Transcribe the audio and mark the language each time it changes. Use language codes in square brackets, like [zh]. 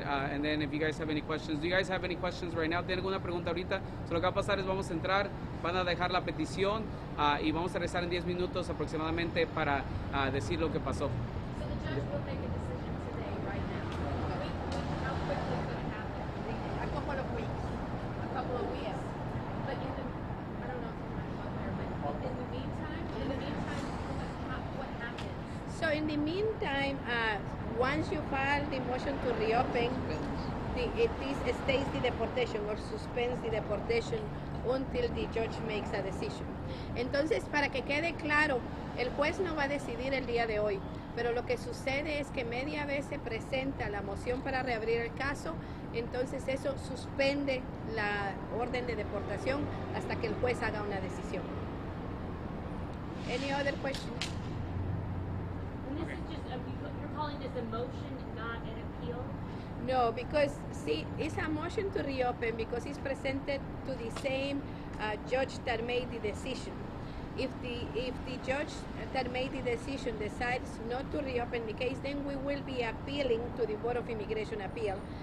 [en] And then if you guys have any questions, do you guys have any questions right now? [es] ¿Tienen alguna pregunta ahorita? So lo que va a pasar es vamos a entrar, van a dejar la petición y vamos a regresar en 10 minutos aproximadamente para decir lo que pasó. [en] So the judge will make a decision today, right now. How quickly is it going to happen? A couple of weeks. A couple of weeks. But I don't know if you want to go there, but in the meantime, what happens? So in the meantime, once you file the motion to reopen, it stays the deportation or suspends the deportation until the judge makes a decision. [es] Entonces, para que quede claro, el juez no va a decidir el día de hoy, pero lo que sucede es que media vez se presenta la moción para reabrir el caso, entonces eso suspende la orden de deportación hasta que el juez haga una decisión. [en] Any other questions? And this is just, you're calling this a motion, not an appeal? No, because see, it's a motion to reopen because it's presented to the same judge that made the decision. If the judge that made the decision decides not to reopen the case, then we will be appealing to the Board of Immigration Appeal.